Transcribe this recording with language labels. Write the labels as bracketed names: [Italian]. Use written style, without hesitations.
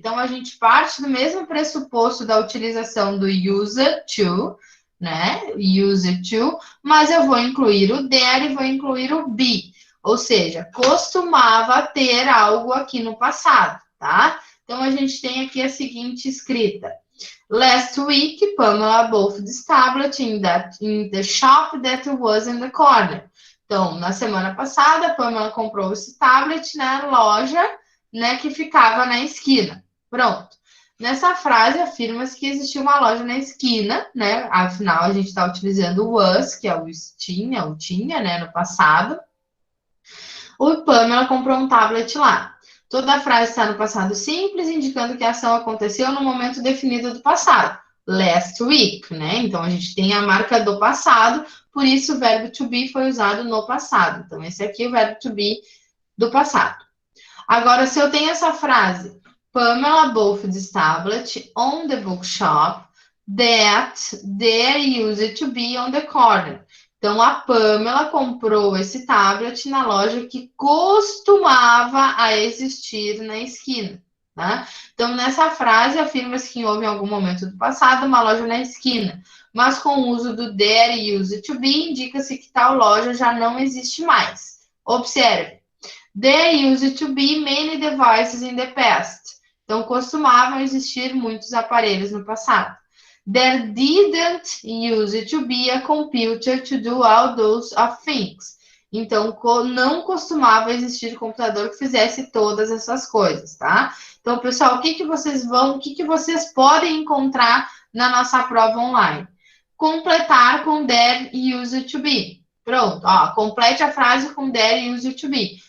[Portuguese] Então, a gente parte do mesmo pressuposto da utilização do used to, né? Used to, mas eu vou incluir o there e vou incluir o be. Ou seja, costumava ter algo aqui no passado, tá? Então, a gente tem aqui a seguinte escrita. [English] Last week, Pamela bought this tablet in the shop that was in the corner. [Portuguese] Então, na semana passada, Pamela comprou esse tablet na loja, né, que ficava na esquina. Pronto. Nessa frase, afirma-se que existia uma loja na esquina, né? Afinal, a gente está utilizando o was, que é o tinha, né, no passado. O Pamela comprou um tablet lá. Toda a frase está no passado simples, indicando que a ação aconteceu no momento definido do passado. Last week, né? Então, a gente tem a marca do passado, por isso o verbo to be foi usado no passado. Então, esse aqui é o verbo to be do passado. Agora, se eu tenho essa frase, [English] Pamela bought this tablet on the bookshop that there used to be on the corner. [Portuguese] Então, a Pamela comprou esse tablet na loja que costumava a existir na esquina, tá? Então, nessa frase, afirma-se que houve em algum momento do passado uma loja na esquina, mas com o uso do there used to be, indica-se que tal loja já não existe mais. Observe. [English] There used to be many devices in the past. [Portuguese] Então, costumavam existir muitos aparelhos no passado. [English] There didn't use to be a computer to do all those things. [Portuguese] Então, não costumava existir computador que fizesse todas essas coisas, tá? Então, pessoal, o que vocês podem encontrar na nossa prova online? Completar com there used to be. Pronto, ó, complete a frase com there used to be.